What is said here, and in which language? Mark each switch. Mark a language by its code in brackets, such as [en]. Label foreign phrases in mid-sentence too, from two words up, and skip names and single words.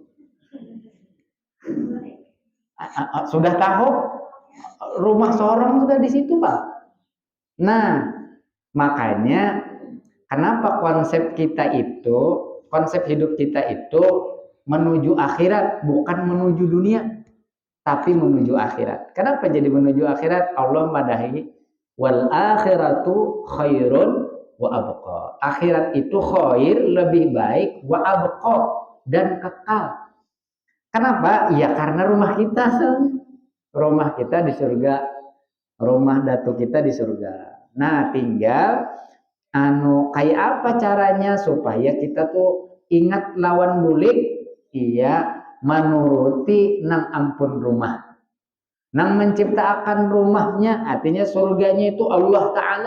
[id] Sudah tahu rumah seorang sudah di situ, Pak. Nah, makanya kenapa konsep hidup kita itu menuju akhirat, bukan menuju dunia, tapi menuju akhirat. Kenapa jadi menuju akhirat? [ar] الله مداهي والآخرة خير وأبقى. [id] Akhirat itu khair, lebih baik, [ar] وأبقى, [id] dan kekal. Kenapa? [bjn] Ya karena rumah kita di surga, rumah datu kita di surga. Nah, tinggal kayak apa caranya supaya kita tuh ingat lawan bulik, iya menuruti nang ampun rumah, nang menciptakan rumahnya, artinya surganya itu Allah Ta'ala.